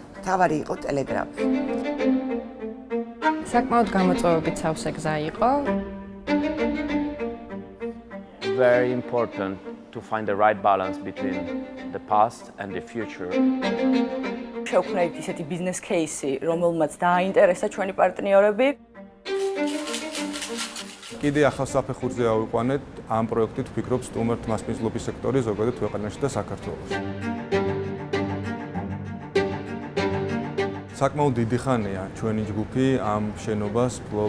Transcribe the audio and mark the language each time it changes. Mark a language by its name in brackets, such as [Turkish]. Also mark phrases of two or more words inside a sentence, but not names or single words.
[Georgian] მთავარი იყო ტელეგრაფი. საკმაოდ გამოწვევებით სავსე გზა იყო. [English] Very important to find the right balance between the past and the future. [Georgian] შევქმნით ისეთი ბიზნეს кейსი, რომელმაც დააინტერესა ჩვენი პარტნიორები. კიდე ახალ საფეხურზე ავიყვანეთ ამ პროექტით ვფიქრობ სტუმართ მასპინძლობის სექტორი ზოგადად ქვეყანაში და საქართველოში. საკმაოდ დიდი ხანია ჩვენი ჯგუფი ამ შენობას ფლობს.